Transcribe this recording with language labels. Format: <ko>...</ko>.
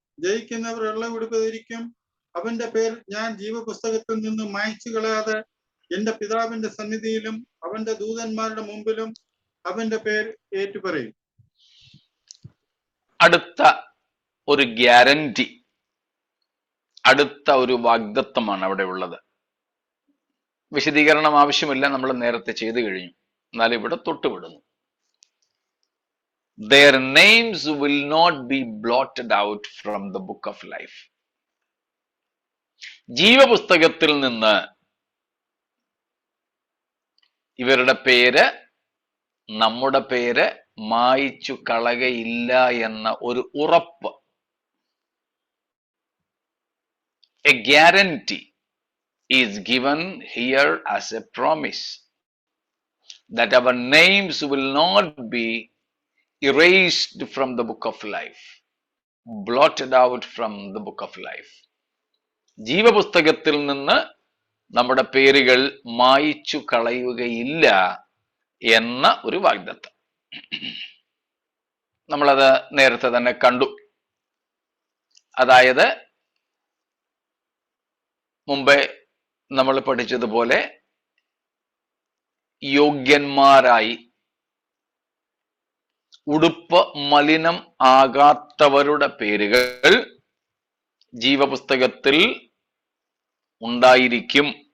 <ml>ജയിക്കുന്നവർ വെള്ള ഉടുപ്പ് ധരിക്കും. അവന്റെ പേർ ഞാൻ ജീവപുസ്തകത്തിൽ നിന്ന് മായ്ച്ചു കളയാതെ എന്റെ പിതാവിന്റെ സന്നിധിയിലും അവന്റെ ദൂതന്മാരുടെ മുമ്പിലും അവന്റെ പേർ ഏറ്റുപറയും. അടുത്ത ഒരു ഗ്യാരണ്ടി, അടുത്ത ഒരു വാഗ്ദത്തമാണ് അവിടെ ഉള്ളത്. വിശദീകരണം ആവശ്യമില്ല, നമ്മൾ നേരത്തെ ചെയ്തു കഴിഞ്ഞു. എന്നാൽ ഇവിടെ തൊട്ടുവിടുന്നു.</ml> <en>Their names will not be blotted out from the book of life.</en> <ml>ജീവപുസ്തകത്തിൽ നിന്ന് ഇവരുടെ പേര്, നമ്മുടെ പേര് മായിച്ചു കളകയില്ല എന്ന ഒരു ഉറപ്പ്,</ml> <en>a guarantee is given here as a promise that our names will not be erased from the book of life, blotted out from the book of life.</en> <ml>ജീവപുസ്തകത്തിൽ നിന്ന് നമ്മുടെ പേരുകൾ മായിച്ചു കളയുകയില്ല എന്ന ഒരു വാഗ്ദത്തം. നമ്മളത് നേരത്തെ തന്നെ കണ്ടു. അതായത് മുമ്പേ നമ്മൾ പഠിച്ചതുപോലെ യോഗ്യന്മാരായി ഉടുപ്പ് മലിനം ആകാത്തവരുടെ പേരുകൾ ജീവപുസ്തകത്തിൽ ഉണ്ടായിരിക്കും.</ml>